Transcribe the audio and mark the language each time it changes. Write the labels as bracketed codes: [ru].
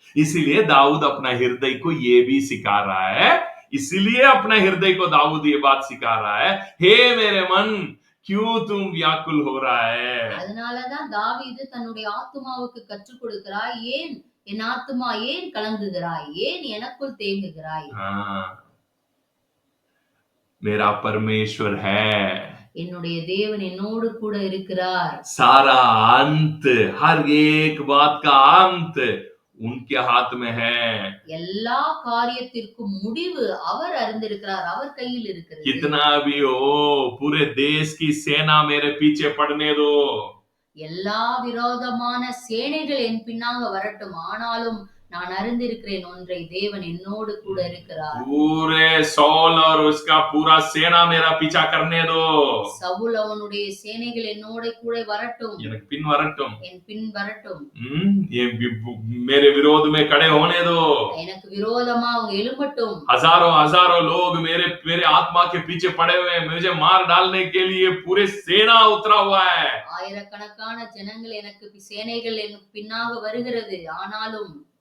[hi] इसीलिए दाऊद अपना हृदय को ये भी सिखा रहा है, इसीलिए अपना हृदय को दाऊद ये बात सिखा रहा है, हे मेरे मन क्यों तुम व्याकुल हो रहा है. [ta] அதனாலதான் தாவீது தன்னுடைய ஆத்துமாவுக்கு கற்றுக் கொடுக்கிறாய், ஏன் என் ஆத்துமா ஏன் கலங்குகிறாய், ஏன் எனக்குள் தேங்குகிறாய். [hi] मेरा परमेश्वर है, [ta] என்னுடைய தேவன் என்னோடு கூட இருக்கிறார். [hi] सारा अंत, हर एक बात का अंत उनके हाथ में है. [ta] எல்லா காரியத்திற்கும் முடிவு அவர் அறிந்திருக்கிறார், அவர் கையில் இருக்கிறது. [hi] कितना भी हो, पूरे देश की सेना मेरे पीछे पड़ने दो. [ta] எல்லா விரோதமான சேனைகள் என் பின்னாக வரட்டும், ஆனாலும் நான் அறிந்திருக்கிறேன் ஒன்றை, தேவன் என்னோடு கூட இருக்கிறார். [hi] पूरे सौल और उसका पूरा सेना मेरा पीछा करने दो. [ta] சவுல் அவனுடைய சேனைகள் என்னோட கூட வரட்டும், எனக்கு பின் வரட்டும், என் பின் வரட்டும். [hi] ये मेरे विरोध में खड़े होने दो, [ta] எனக்கு விரோதமா அவங்க எழும்பட்டும். [hi] हजारों हजारों लोग मेरे आत्मा के पीछे पड़े हुए हैं, मुझे मार डालने के लिए पूरे सेना उतरा हुआ है. [ta] ஆயிரக்கணக்கான ஜனங்கள் எனக்கு சேனைகள் எனக்கு பின்னாக வருகிறது, ஆனாலும்